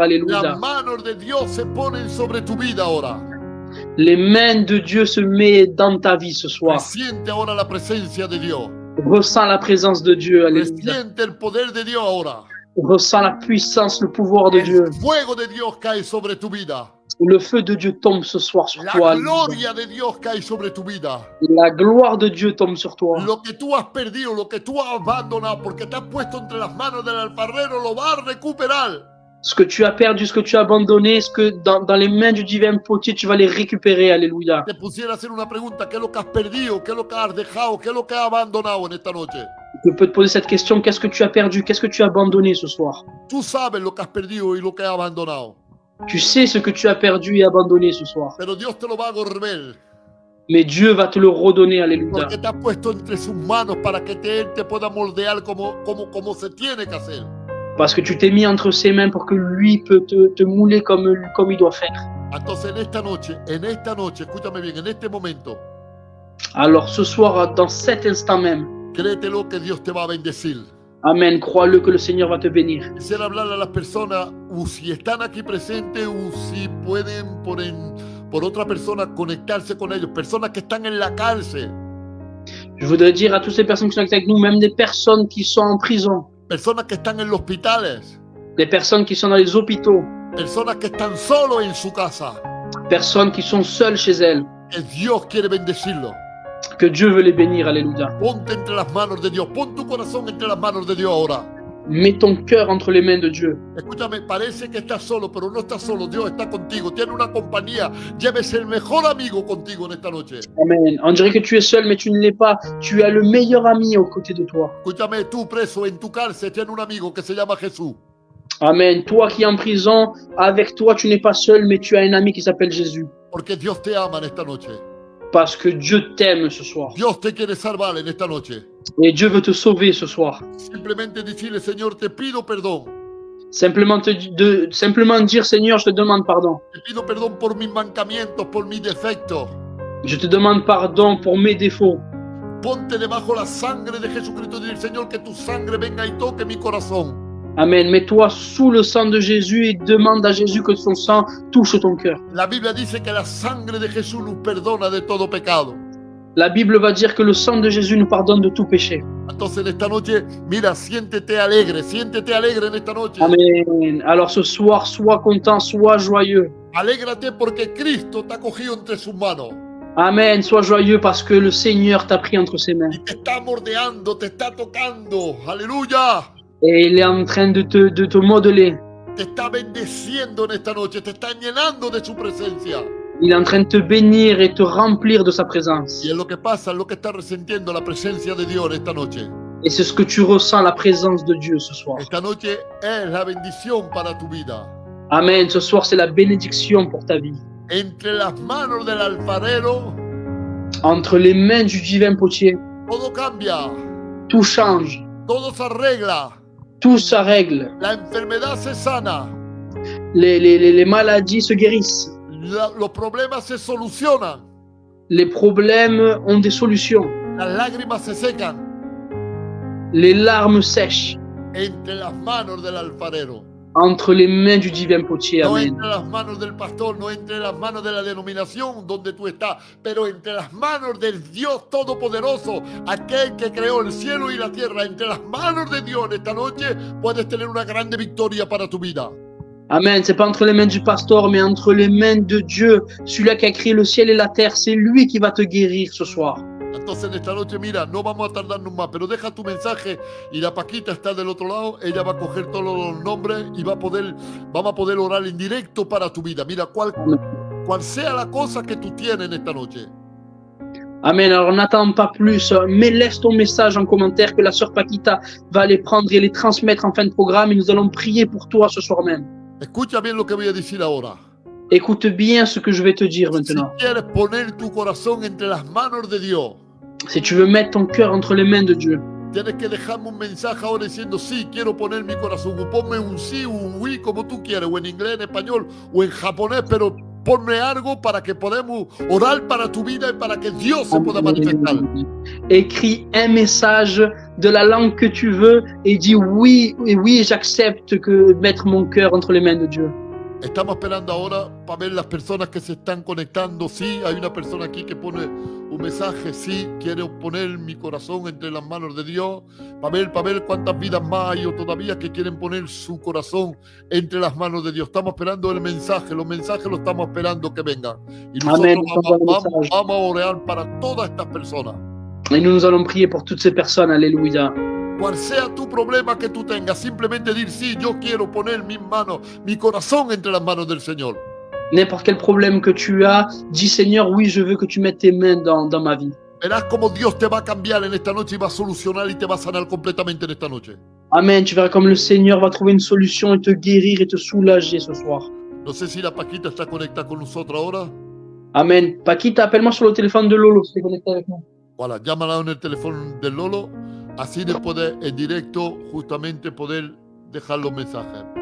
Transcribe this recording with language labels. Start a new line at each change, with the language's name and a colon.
French: Alléluia.
Spanish: Las manos de Dios se ponen sobre tu vida ahora.
French: Les mains de Dieu se mettent dans ta vie ce soir.
Spanish: Siente ahora la presencia de Dios.
French: Ressens la présence de Dieu. Alléluia.
Spanish: Siente el poder de Dios ahora.
French: Ressens la puissance, le pouvoir de Dieu.
Spanish: El fuego de Dios cae sobre tu vida.
French: Le feu de Dieu tombe ce soir sur
Spanish: La
French: toi.
Spanish: gloria de Dios cae sobre tu vida.
French: La gloire de Dieu tombe sur toi.
Spanish: Lo que tú has perdido, lo que tú has abandonado, porque te has puesto entre las manos del alfarero, lo vas a recuperar.
French: Ce que tu as perdu, ce que tu as abandonné, ce que dans les mains du divin potier, tu vas les récupérer. Alléluia.
Spanish: Te pusiera a hacer una pregunta, ¿qué es lo que has perdido? ¿Qué es lo que has dejado? ¿Qué es lo que has abandonado en esta noche?
French: Je peux te poser cette question. Qu'est-ce que tu as perdu? Qu'est-ce que tu as abandonné ce soir?
Spanish: Tú sabes lo que has perdido y lo que has abandonado,
French: Tu sais ce que tu as perdu et abandonné ce soir.
Spanish: pero Dios te lo va a devolver,
French: Mais Dieu va te le redonner. Alléluia.
Spanish: porque te has puesto entre sus manos para que Él te pueda moldear como se tiene que hacer.
French: Parce que tu t'es mis entre ses mains pour que lui peut te mouler comme il doit faire.
Spanish: Entonces en esta noche, escúchame bien, en este momento,
French: Alors ce soir, dans cet instant même,
Spanish: créetelo que Dios te va a bendecir.
French: amen, crois-le que le Seigneur va te bénir.
Spanish: Quisiera hablarle a las personas, si están aquí presentes, si pueden por otra persona conectarse con ellos, personas que están en la cárcel,
French: Je voudrais dire à toutes ces personnes qui sont avec nous, même des personnes qui sont en prison,
Spanish: personas que están en los hospitales,
French: des personnes qui sont dans les hôpitaux,
Spanish: personas que están solos en su casa,
French: personnes qui sont seules chez elles,
Spanish: que Dios quiere bendecirlo.
French: que Dieu veut les bénir. Alléluia.
Spanish: Ponte entre las manos de Dios, pon tu corazón entre las manos de Dios ahora.
French: Mets ton cœur entre les mains de Dieu.
Spanish: Escúchame, parece que estás solo, pero no estás solo. Dios está contigo, tiene una compañía. Llévese el mejor amigo contigo en esta noche. Amen.
French: On dirait que tu es seul, mais tu ne l'es pas. Tu as le meilleur ami aux côtés de toi.
Spanish: Escúchame, tú preso en tu cárcel, tiene un amigo que se llama Jesús. Amen.
French: Toi qui es en prison, avec toi, tu n'es pas seul, mais tu as un ami qui s'appelle Jésus.
Spanish: Porque Dios te ama en esta noche.
French: Parce que Dieu t'aime ce soir.
Spanish: Dios te quiere salvar en esta noche.
French: Et Dieu veut te sauver ce soir.
Spanish: Simplemente decirle, Señor, te pido perdón.
French: Simplement dire, Seigneur, je te demande pardon.
Spanish: Te pido perdón por mis mancamientos, por mis defectos.
French: Je te demande pardon pour mes défauts.
Spanish: Ponte debajo la sangre de Jesucristo y dile, Señor, que tu sangre venga y toque mi corazón. Amen.
French: Mets-toi sous le sang de Jésus et demande à Jésus que son sang touche ton cœur.
Spanish: La Biblia dice que la sangre de Jesús nos perdona de todo pecado.
French: La Bible va dire que le sang de Jésus nous pardonne de tout péché.
Spanish: Entonces en esta noche, mira, siéntete alegre en esta noche. Amen.
French: Alors ce soir, sois content, sois joyeux.
Spanish: Alégrate porque Cristo te ha cogido entre sus manos Amen.
French: Sois joyeux parce que le Seigneur t'a pris entre ses mains.
Spanish: y te está mordeando, te está tocando. Aleluya.
French: Et il est en train de te modeler.
Spanish: te está bendeciendo en esta noche, te está llenando de su presencia.
French: Il est en train de te bénir et te remplir de sa présence.
Spanish: Y es lo que pasa, es lo que está resintiendo la presencia de Dios en esta noche.
French: Et c'est ce que tu ressens, la présence de Dieu ce soir.
Spanish: Esta noche es la bendición para tu vida. Amen.
French: Ce soir, c'est la bénédiction pour ta vie.
Spanish: Entre las manos del alfarero,
French: Entre les mains du divin potier,
Spanish: todo cambia,
French: tout change,
Spanish: todo se arregla,
French: tout se règle.
Spanish: la enfermedad se sana,
French: Les maladies se guérissent.
Spanish: los problemas se solucionan,
French: Les problèmes ont des solutions.
Spanish: las lágrimas se secan
French: Les larmes sèchent
Spanish: entre las manos del alfarero.
French: entre les mains du divin potier.
Spanish: No Amen. entre las manos del pastor, no entre las manos de la denominación donde tú estás, pero entre las manos del Dios Todopoderoso, aquel que creó el cielo y la tierra. Entre las manos de Dios esta noche puedes tener una grande victoria para tu vida. Amen.
French: C'est pas entre les mains du pasteur, mais entre les mains de Dieu, celui-là qui a créé le ciel et la terre. C'est lui qui va te guérir ce soir.
Spanish: Entonces en esta noche, mira, no vamos a tardarnos más, pero deja tu mensaje y la Paquita está del otro lado, ella va a coger todos los nombres y vamos a poder orar en directo para tu vida. Mira, cual sea la cosa que tú tienes en esta noche. Amen.
French: Alors n'attends pas plus, mais laisse ton message en commentaire que la sœur Paquita va les prendre et les transmettre en fin de programme et nous allons prier pour toi ce soir même.
Spanish: Escucha bien lo que voy a decir ahora.
French: Écoute bien ce que je vais te dire maintenant.
Spanish: Si quieres poner tu corazón entre las manos de Dios,
French: Si tu veux mettre ton cœur entre les mains de Dieu,
Spanish: tienes que dejarme un mensaje ahora diciendo sí, quiero poner mi corazón. O ponme un sí o un oui como tú quieres, o en inglés, en español o en japonés, pero ponme algo para que podamos orar para tu vida y para que Dios se pueda manifestar.
French: écris un message de la langue que tu veux et dis oui, et oui, j'accepte que mettre mon cœur entre les mains de Dieu.
Spanish: Estamos esperando ahora para ver las personas que se están conectando. Sí, hay una persona aquí que pone un mensaje. Sí, quiero poner mi corazón entre las manos de Dios. Para ver cuántas vidas más hay o todavía que quieren poner su corazón entre las manos de Dios. Estamos esperando el mensaje. Los mensajes los estamos esperando que vengan. Y nosotros Amén. vamos a orar para todas estas personas.
French: Et nous allons prier pour toutes ces personnes. Alléluia.
Spanish: Cual sea tu problema que tú tengas, simplemente dir sí, yo quiero poner mis manos, mi corazón entre las manos del Señor.
French: N'importe quel problème que tu as, dis Seigneur, oui, je veux que tu mettes tes mains dans ma vie.
Spanish: Verás cómo Dios te va a cambiar en esta noche y va a solucionar y te va a sanar completamente en esta noche. Amen.
French: Tu verras comme le Seigneur va trouver une solution et te guérir et te soulager ce soir.
Spanish: No sé si la Paquita está conectada con nosotros ahora. Amen.
French: Paquita, appelle-moi sur le téléphone de Lolo si tu es connecté avec nous.
Spanish: Voilà, llámala en el teléfono del Lolo, así después en directo justamente poder dejar los mensajes.